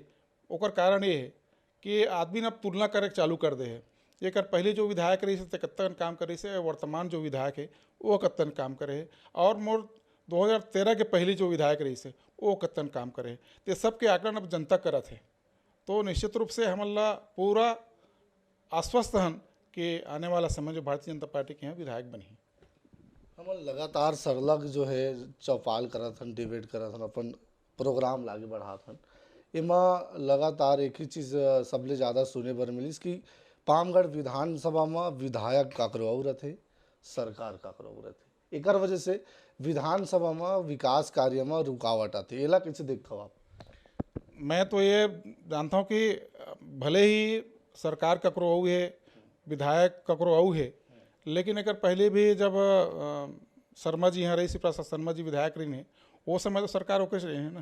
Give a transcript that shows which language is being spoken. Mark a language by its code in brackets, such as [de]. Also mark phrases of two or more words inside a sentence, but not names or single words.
[hne] ओकर कारण ये है कि आदमी ने अब तुलना करे चालू कर दे है, ये कर पहले जो विधायक रही से कत्तन काम करे से वर्तमान जो विधायक है वो कत्तन काम करे है, और मोर 2013 के पहले जो विधायक रही से वो कत्तन काम करे है। तो सबके आकलन अब जनता करत है, तो निश्चित रूप से हमला पूरा आश्वस्त हन कि आने वाला समय जो भारतीय जनता पार्टी के यहाँ विधायक बनी। हम लगातार सरलग जो है चौपाल करत हन, डिबेट करत हन, अपन प्रोग्राम लागे बढ़ात हन, इमा लगातार एक ही चीज़ सबले ज़्यादा सुने बर मिलिस कि पामगढ़ विधानसभा में विधायक काकरो और थे, सरकार काकरो और थे, एक वजह से विधानसभा में विकास कार्य में रुकावट आती। एला कैसे देखते हो आप? मैं तो ये जानता हूँ कि भले ही सरकार ककरो औ है, विधायक ककरो औ है, लेकिन एक पहले भी जब शर्मा जी यहाँ रही सी, प्रसाद शर्मा जी विधायक रही है, वो समय तो सरकार ओके से रही है ना।